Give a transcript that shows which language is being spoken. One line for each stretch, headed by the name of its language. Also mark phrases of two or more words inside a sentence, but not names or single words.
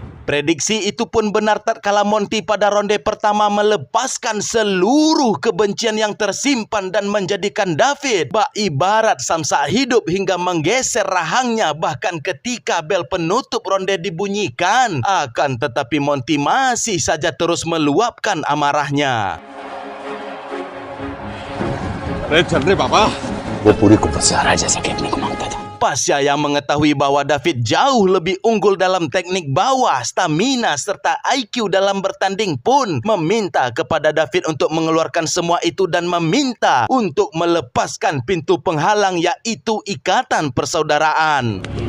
Indonesian: Prediksi itu pun benar tatkala Monty pada ronde pertama melepaskan seluruh kebencian yang tersimpan dan menjadikan David bak ibarat samsak hidup hingga menggeser rahangnya bahkan ketika bel penutup ronde dibunyikan. Akan tetapi Monty masih saja terus meluapkan amarahnya.
Hindi: अरे चल रे बाबा वो पूरी कुव्वत से हरा जैसा कि अपने को मांगता था।
Indonesian: Pasya yang mengetahui bahwa David jauh lebih unggul dalam teknik bawah, stamina serta IQ dalam bertanding pun meminta kepada David untuk mengeluarkan semua itu dan meminta untuk melepaskan pintu penghalang yaitu ikatan persaudaraan.